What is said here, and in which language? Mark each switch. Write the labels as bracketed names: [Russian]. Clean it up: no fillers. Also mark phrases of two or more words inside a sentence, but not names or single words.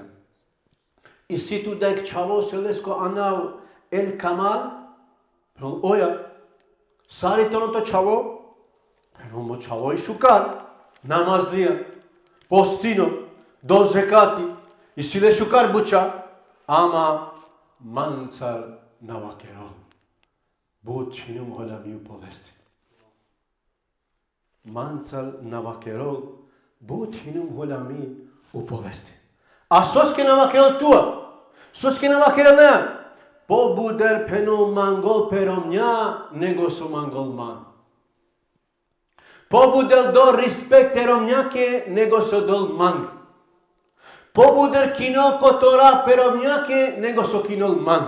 [Romany] I situ dek čavo selesko anav el kamal. Oja. Sari tono to čavo. Pero moçavoj shukar, namazlia, postino, do zekati, i sile shukar buça, ama mancar navakero. Bu çinum holamiu povesti. Mancar navakero, bu çinum holami u povesti. A sos que navakero tua, sos que navakero lea, po buder penul mangol peromnia, negoso mangol man. Po budel do respect eromniake, negoso dol mang. Po buder kino kotora peromniake, negoso kinol mang.